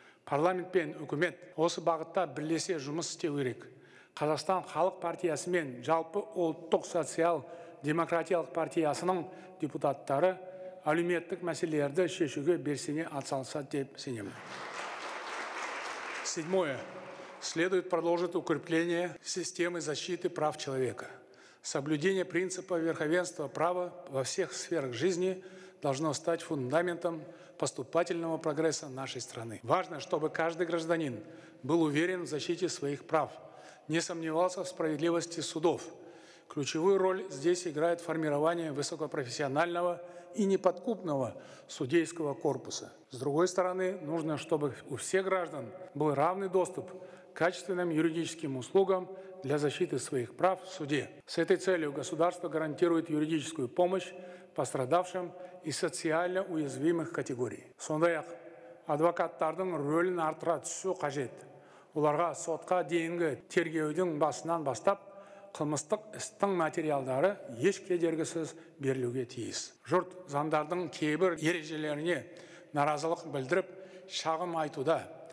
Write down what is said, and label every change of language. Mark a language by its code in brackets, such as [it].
[kk] Парламент пен үкімет осы бағытта бірлесе жұмыс істеу керек. Қазақстан халық партиясы мен жалпы ұлттық социал-демократиялық партиясының депутаттары әлеуметтік мәселелерді шешуге белсене атсалысады деп сенемін. 7. [ru] Следует продолжить укрепление системы защиты прав человека. Соблюдение принципа верховенства права во всех сферах жизни должно стать фундаментом поступательного прогресса нашей страны. Важно, чтобы каждый гражданин был уверен в защите своих прав, не сомневался в справедливости судов. Ключевую роль здесь играет формирование высокопрофессионального и неподкупного судейского корпуса. С другой стороны, нужно, чтобы у всех граждан был равный доступ к качественным юридическим услугам для защиты своих прав в суде. С этой целью государство гарантирует юридическую помощь пострадавшим и социально уязвимых категорий. [kk] Сондай-ақ адвокаттардың рөлін артыра түсу қажет. Оларға сотқа дейінгі тергеудің басынан бастап қылмыстық істің материалдары еш кедергісіз берілуге тиіс. Жұрт заңдардың кейбір ережелеріне наразылық білдіріп шағым айтуда.